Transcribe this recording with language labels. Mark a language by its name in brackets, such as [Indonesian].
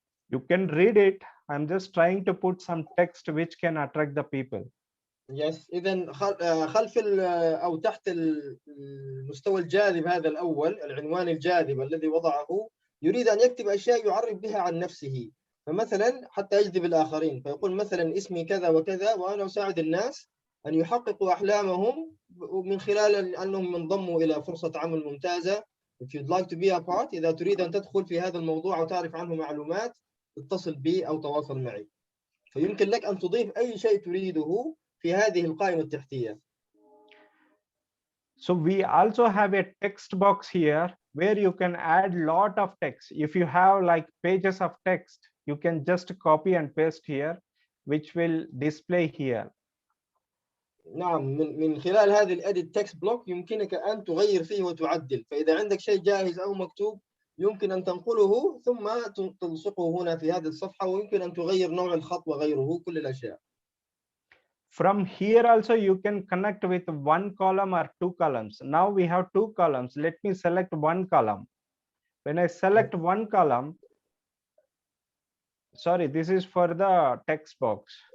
[English] you can read it. I'm just trying to put some text which can attract the people. Yes. [Arabic] إذا خلف أو تحت المستوى الجاذب هذا الأول، العنوان الجاذب الذي وضعه، يريد أن يكتب أشياء يعرف بها عن نفسه، فمثلا حتى يجذب الآخرين، فيقول مثلا اسمي كذا وكذا وأنا أساعد الناس أن يحققوا أحلامهم من خلال أنهم ينضموا إلى فرصة عمل ممتازة. [English] If you'd like to be a part، [Arabic] إذا تريد أن تدخل في هذا الموضوع أو تعرف عنه معلومات، اتصل بي أو تواصل معي. فيمكن لك أن تضيف أي شيء تريده في هذه القائمة التحتية. [English] So we also have a text box here where you can add lot of text. If you have like pages of text, you can just copy and paste here, which will display here. [Arabic] نعم، من خلال هذه الإديت تكست بلوك يمكنك أن تغير فيه وتعدل. فإذا عندك شيء جاهز أو مكتوب يمكن أن تنقله ثم تلصقه هنا في هذه الصفحة، ويمكن أن تغير نوع الخط وغيره، كل الأشياء. [English] From here also you can connect with one column or two columns. Now we have two columns. Let me select one column. When I select one column, sorry, this is for the text box.